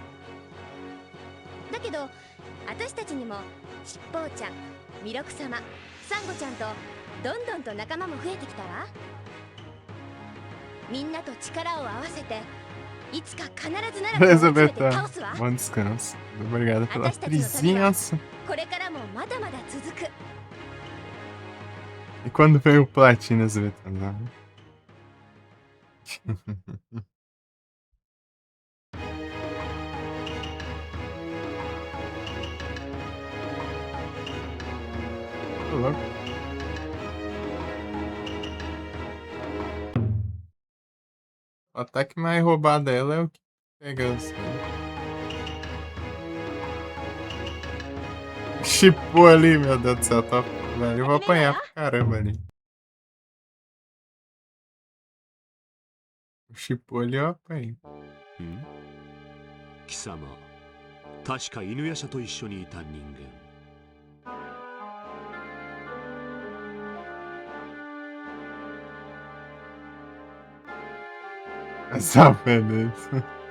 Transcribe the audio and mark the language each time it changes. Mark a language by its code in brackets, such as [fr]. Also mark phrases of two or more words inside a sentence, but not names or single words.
[ja] だけど私たちにも七宝ちゃん、弥勒様、サンゴちゃんとどんどんと仲間も増えてきたわ。みんなと力を合わせていつか必ず奈落を集めて [pt] Elizabeth, [ja] 倒すわ。 [pt] bom descanso. Obrigado pelas trizinhas. [ja] これからもまだまだ続く。 [pt] E quando vem o Platina, Elizabeth? Tô louco. O ataque mais roubado dela é o que pega os. Chipou ali, meu Deus do céu. Tá... Velho, eu vou apanhar pra caramba ali. Chipou ali, eu apanhei. [ja] 貴様、確か犬夜叉と一緒にいた人間。 [pt] Essa beleza.